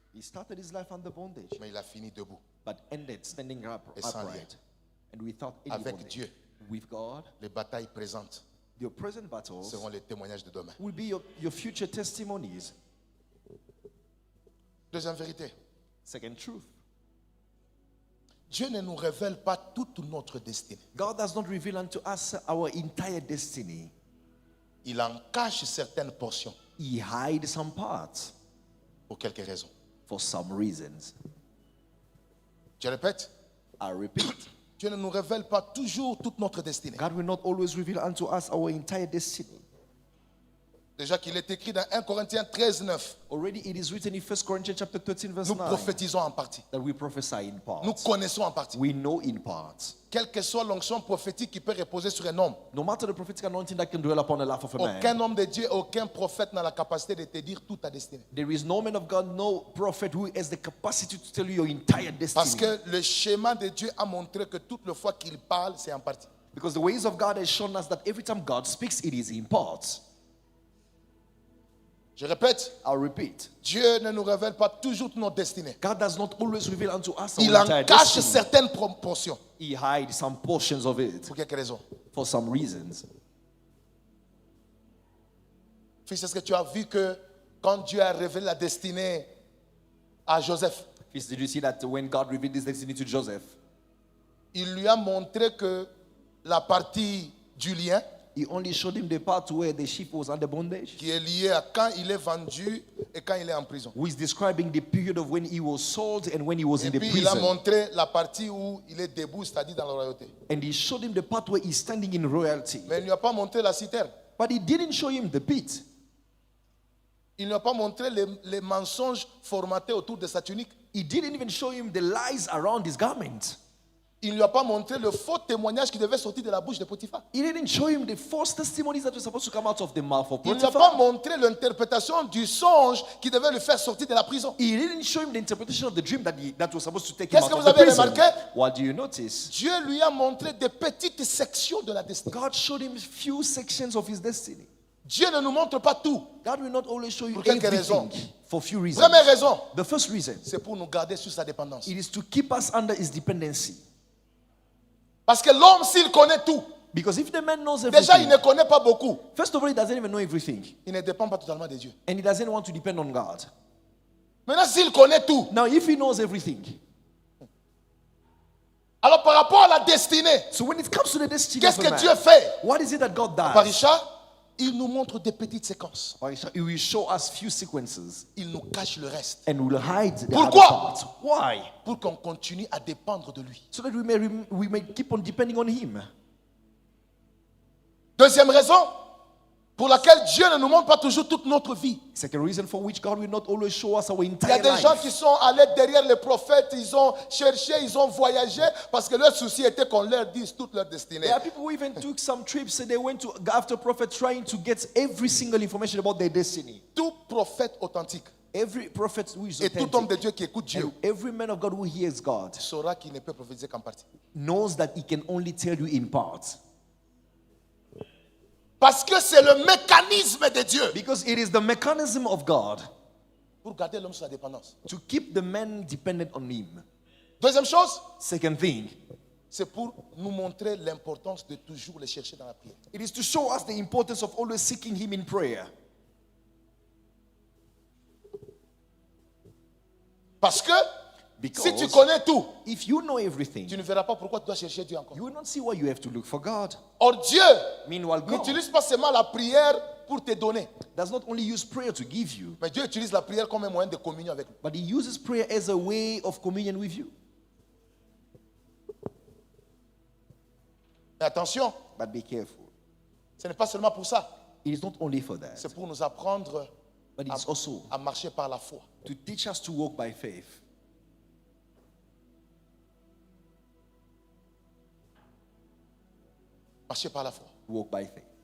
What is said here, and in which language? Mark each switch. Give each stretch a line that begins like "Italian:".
English: He started his life under bondage,
French: mais il a fini debout.
English: but ended standing
French: Et sans
English: upright and without any
French: Avec
English: bondage.
French: Dieu.
English: With God,
French: Les batailles présentes
English: your present battles
French: seront les témoignages de demain.
English: will be your future testimonies.
French: Deuxième vérité,
English: Second truth,
French: Dieu ne nous révèle pas toute notre destinée.
English: God does not reveal unto us our entire destiny.
French: Il en cache certaines portions
English: He hides some parts
French: pour quelques raisons.
English: for some reasons.
French: Je répète,
English: I repeat,
French: Dieu ne nous révèle pas toujours toute notre destinée.
English: God will not always reveal unto us our entire destiny.
French: Déjà qu'il est écrit dans 1 Corinthiens 13, 9.
English: Already it is written in 1 Corinthians chapter 13 verse
French: Nous
English: 9
French: prophétisons en partie.
English: that we prophesy in part.
French: Nous connaissons en partie.
English: We know in part.
French: Quelle que soit l'onction prophétique qui peut reposer sur un homme,
English: No matter the prophetic anointing that can dwell upon the life of a man,
French: aucun homme de Dieu, aucun prophète n'a la capacité de te dire toute ta destinée.
English: there is no man of God, no prophet who has the capacity to tell you your entire
French: Parce
English: destiny.
French: que le schéma de Dieu a montré que toute la fois qu'il parle, c'est en partie.
English: Because the ways of God has shown us that every time God speaks, it is in parts.
French: Je répète,
English: I'll repeat.
French: Dieu ne nous révèle pas toujours notre destinée.
English: God does not always reveal unto us our
French: Il en
English: entire
French: cache
English: destiny.
French: certaines proportions.
English: He hides some portions of it
French: Pour quelques raisons.
English: for some reasons.
French: Fils, est-ce que tu as vu que quand Dieu a révélé la destinée à Joseph, Fils,
English: did you see that when God revealed this destiny to Joseph,
French: il lui a montré que la partie du lien,
English: he only showed him the part where the sheep was under bondage,
French: qui est liée à quand il est vendu et quand il est en prison.
English: who is describing the period of when he was sold and when he was
French: Et
English: in the
French: puis il a
English: prison.
French: montré la partie où il est debout, c'est-à-dire dans la royauté.
English: And he showed him the part where he's standing in royalty.
French: Mais il ne lui a pas montré la citerne.
English: But he didn't show him the pit.
French: Il ne lui a pas montré les mensonges formatés autour de sa tunique.
English: He didn't even show him the lies around his garment.
French: Il ne lui a pas montré le faux témoignage qui devait sortir de la bouche de Potiphar.
English: He didn't show him the false testimonies that were supposed to come out of the mouth of
French: Il ne lui a pas
English: Potiphar.
French: montré l'interprétation du songe qui devait le faire sortir de la prison.
English: He didn't show him the interpretation of the dream that was supposed to take him
French: Qu'est-ce
English: out
French: que
English: of
French: vous
English: the
French: avez
English: prison.
French: remarqué?
English: What do you notice?
French: Dieu lui a montré des petites sections de la destinée.
English: God showed him few sections of his destiny.
French: Dieu ne nous montre pas tout.
English: God will not always show you
French: Pour quelques
English: everything
French: raisons.
English: for few reasons.
French: Première raison,
English: The first reason,
French: c'est pour nous garder sur sa dépendance.
English: it is to keep us under his dependency.
French: Parce que l'homme, s'il connaît tout,
English: Because if the man knows
French: déjà il
English: everything,
French: ne connaît pas beaucoup.
English: first of all, he doesn't even know everything.
French: Il ne dépend pas totalement de Dieu.
English: And he doesn't want to depend on God.
French: Maintenant, s'il connaît tout,
English: Now, if he knows everything,
French: alors par rapport à la destinée,
English: so when it comes to the destiny
French: qu'est-ce
English: of a
French: que Dieu
English: man,
French: fait?
English: what is it that God does?
French: Parisha, il nous montre des petites séquences.
English: He will show us few sequences
French: Il nous cache le reste
English: and will hide the
French: Pourquoi?
English: other part. Why?
French: pour qu'on continue à dépendre de lui.
English: So that we may keep on depending on him.
French: Deuxième raison pour laquelle Dieu ne nous montre pas toujours toute notre vie.
English: Second reason for which God will not always show us our
French: Il y a
English: entire
French: des gens
English: life.
French: qui sont allés derrière les prophètes, ils ont cherché, ils ont voyagé parce que leur souci était qu'on leur dise toute leur destinée.
English: There are people who even took some trips and they went to after prophets trying to get every single information about their destiny.
French: Tout prophète authentique
English: Every prophet who is
French: et tout homme de
English: authentic,
French: Dieu qui écoute Dieu
English: and every man of God who hears God
French: saura qu'il ne peut prophétiser qu'en partie.
English: knows that he can only tell you in part.
French: Parce que c'est le mécanisme de Dieu
English: Because it is the mechanism of God
French: pour garder l'homme sur la dépendance.
English: to keep the man dependent on him.
French: Deuxième chose,
English: Second thing,
French: c'est pour nous montrer l'importance de toujours le chercher dans la prière.
English: it is to show us the importance of always seeking him in prayer.
French: Parce que
English: Because
French: si tu connais tout,
English: if you know everything,
French: tu ne verras pas pourquoi tu dois chercher Dieu encore.
English: you will not see why you have to look for God.
French: Or Dieu
English: Meanwhile, God
French: n'utilise pas seulement la prière pour te donner,
English: does not only use prayer to give you,
French: mais Dieu utilise la prière comme un moyen de communion avec lui.
English: but he uses prayer as a way of communion with you.
French: Mais attention,
English: But be careful.
French: ce n'est pas seulement pour ça,
English: It is not only for that,
French: c'est pour nous apprendre
English: but it's also
French: à marcher par la foi.
English: to teach us to walk by faith.
French: Marcher par la foi.
English: Walk by faith.